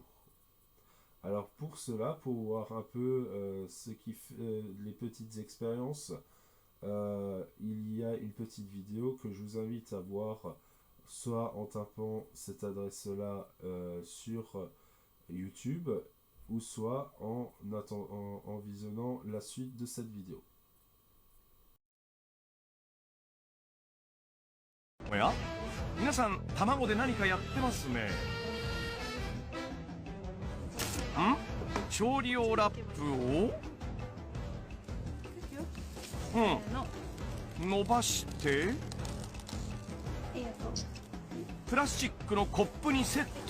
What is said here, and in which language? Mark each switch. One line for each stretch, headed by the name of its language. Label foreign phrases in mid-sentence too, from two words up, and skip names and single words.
French: Alors pour cela, pour voir un peu ce qui fait les petites expériences, il y a une petite vidéo que je vous invite à voir, soit en tapant cette adresse-là sur YouTube, ou soit en visionnant la suite de cette vidéo.
Japanese: おや皆さん卵で何かやってますね。調理用ラップを伸ばしてプラスチックのコップにセット。